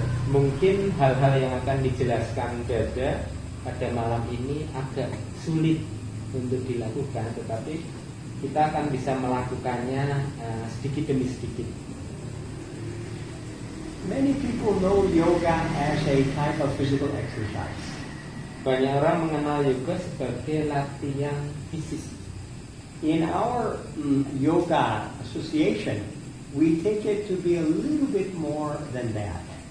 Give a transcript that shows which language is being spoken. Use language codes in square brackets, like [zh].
[id] Mungkin hal-hal yang akan dijelaskan Dada pada malam ini agak sulit untuk dilakukan, tetapi kita akan bisa melakukannya sedikit demi sedikit. [en] Many people know yoga as a type of physical exercise. [id] Banyak orang mengenal yoga sebagai latihan fisik. [en] In our yoga association, we take it to be a little bit more than that.